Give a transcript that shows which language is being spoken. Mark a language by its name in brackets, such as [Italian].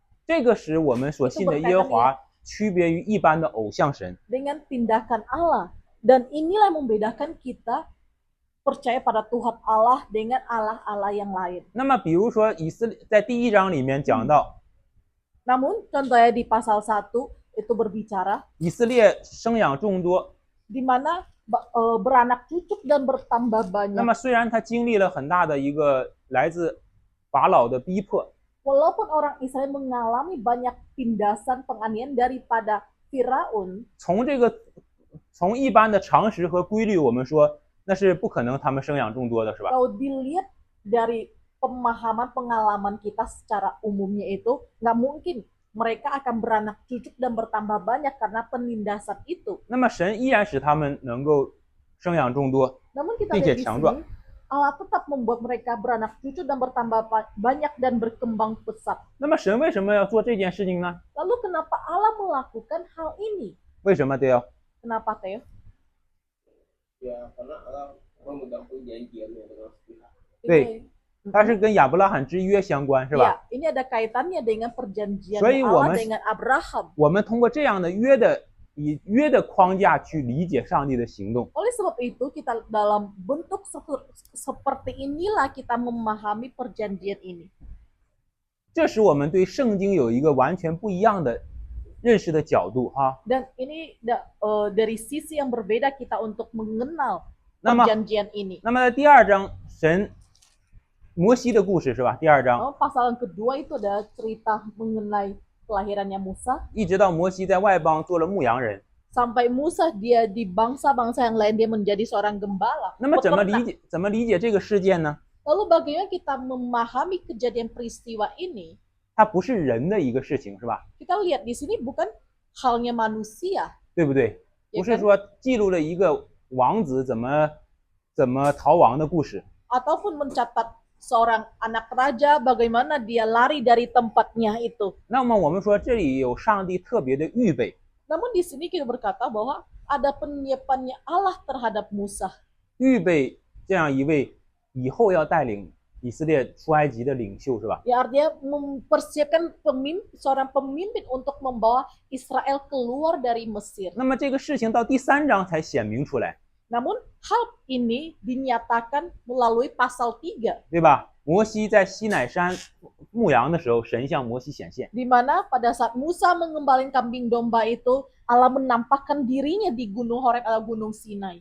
[Chinese] 这个使我们所信的耶和华区别于一般的偶像神。 [Indonesian] dengan tindakan Allah. Dan inilah yang membedakan kita percaya pada Tuhan Allah dengan Allah-Allah yang lain. [Chinese] 那么，比如说以色列在第1章里面讲到， [Indonesian] Namun contohnya di pasal 1 itu berbicara [Chinese] 以色列生养众多。 [Indonesian] di mana beranak cucuk dan bertambah [Chinese] 那么虽然他经历了很大的一个来自法老的逼迫， [Indonesian] Walaupun orang Israel mengalami banyak tindasan penganiayaan daripada Firaun, [Chinese] 从一般的常识和规律，我们说那是不可能他们生养众多的，是吧？ [Indonesian] kalau dilihat dari pemahaman pengalaman kita secara umumnya itu nggak mungkin mereka akan beranak cucuk dan bertambah banyak karena penindasan itu. [Chinese] 那么神依然使他们能够生养众多， [Indonesian] Namun kita [Chinese] 并且 [Indonesian] lihat di [Chinese] 强壮。 [Indonesian] sini Allah tetap membuat mereka beranak cucu dan bertambah banyak dan berkembang pesat. [Chinese] 那么神为什么要做这件事情呢？ [Indonesian] Lalu kenapa Allah melakukan hal ini? [Chinese] 为什么Theo？ [Indonesian] Kenapa, Theo? Ya, karena Allah memegang perjanjiannya dengan sepihak. [Chinese] 对，它是跟亚伯拉罕之约相关，是吧？ [Indonesian] Ya, ini ada kaitannya dengan perjanjian [Chinese] 所以我 [Indonesian] Allah [Chinese] 们 [Indonesian] dengan Abraham. [Chinese] 我们通过这样的以约的框架去理解上帝的行动。 [Indonesian] Oleh sebab itu, kita dalam bentuk seperti inilah kita memahami perjanjian ini. [Chinese] 这使我们对圣经有一个完全不一样的认识的角度哈。 [Indonesian] Dan ini dari sisi yang berbeda kita untuk mengenal [Chinese] 那么， [Indonesian] perjanjian ini. [Chinese] 那么在第二章摩西的故事是吧？第二章 [Indonesian] Pasal yang kedua itu adalah cerita mengenai kelahirannya Musa. [Chinese] 一直到摩西在外邦做了牧羊人， [Indonesian] Sampai Musa dia di bangsa-bangsa yang lain dia menjadi seorang gembala. [Chinese] 那么怎么 [Indonesian] peternak. [Chinese] 理解这个事件呢？ [Indonesian] Lalu bagaimana kita memahami kejadian peristiwa ini? [Chinese] 它不是人的一个事情是吧？ [Indonesian] Kita lihat di sini bukan halnya manusia, [Chinese] 对不对？ [Indonesian] ya [Chinese] 不是 [Indonesian] kan? [Chinese] 说记录了一个王子怎么逃亡的故事， [Indonesian] Ataupun mencatat seorang anak raja bagaimana dia lari dari tempatnya itu. [Chinese] 那么我们说这里有上帝特别的预备， [Indonesian] Namun di sini kita berkata bahwa ada penyiapannya Allah terhadap Musa. [Chinese] 预备这样一位以后要带领以色列出埃及的领袖是吧？ [Indonesian] Ya artinya mempersiapkan seorang pemimpin untuk membawa Israel keluar dari Mesir. [Chinese] 那么这个事情到第3章才显明出来， [Indonesian] Namun hal ini dinyatakan melalui pasal 3, [Chinese] 对吧？摩西在西乃山牧羊的时候，神向摩西显现。 [Indonesian] di mana pada saat Musa mengembalin kambing domba itu, Allah menampakkan dirinya di Gunung Horeb atau Gunung Sinai.